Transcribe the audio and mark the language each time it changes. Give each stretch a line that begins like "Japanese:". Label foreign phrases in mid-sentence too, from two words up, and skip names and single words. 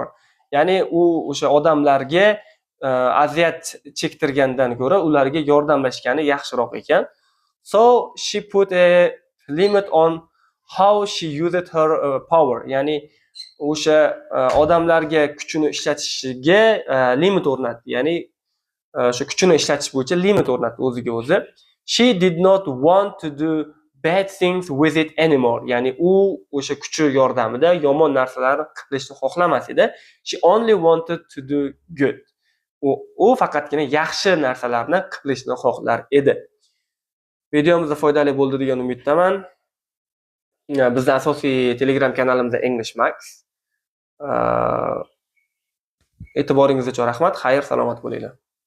Uzbek: Ya'ni u o'sha odamlarga aziyat chektirgandan ko'ra ularga yordamlashgani yaxshiroq ekan.
English: So she put a limit on how she used her power.
Uzbek: Ya'ni o'sha odamlarga kuchini ishlatishiga limit o'rnatdi. Ya'ni o'sha kuchini ishlatish bo'yicha limit o'rnatdi o'ziga o'zi.
English: She did not want to do bad things with it anymore.
Uzbek: Ya'ni u o'sha kuchi yordamida yomon narsalarni qilishni xohlamas edi.
English: She only wanted to do good.
Uzbek: U faqatgina yaxshi narsalarni qilishni xohlar edi. Videomizda foydali bo'ldi degan umiddaman. Bizning asosiy Telegram kanalimizda English Max. E'tiboringiz uchun rahmat. Xayr, salomat bo'linglar.